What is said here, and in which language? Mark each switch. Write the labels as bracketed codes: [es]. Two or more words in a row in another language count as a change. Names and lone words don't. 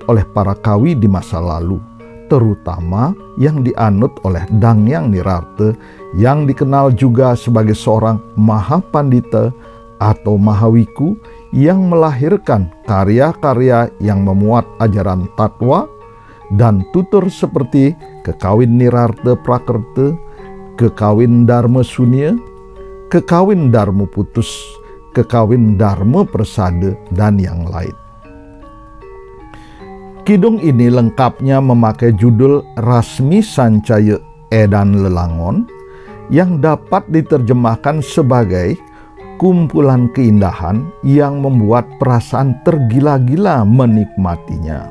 [id] oleh para kawi di masa lalu, terutama yang dianut oleh Dangyang Nirarte yang dikenal juga sebagai seorang Mahapandita atau Mahawiku yang melahirkan karya-karya yang memuat ajaran tatwa dan tutur seperti Kekawin Nirarte Prakerta, Kekawin Dharma Sunya, Kekawin Dharma Putus, Kekawin Dharma Persada, dan yang lain. Kidung ini lengkapnya memakai judul Rasmi Sancaya Edan Lelangon yang dapat diterjemahkan sebagai kumpulan keindahan yang membuat perasaan tergila-gila menikmatinya.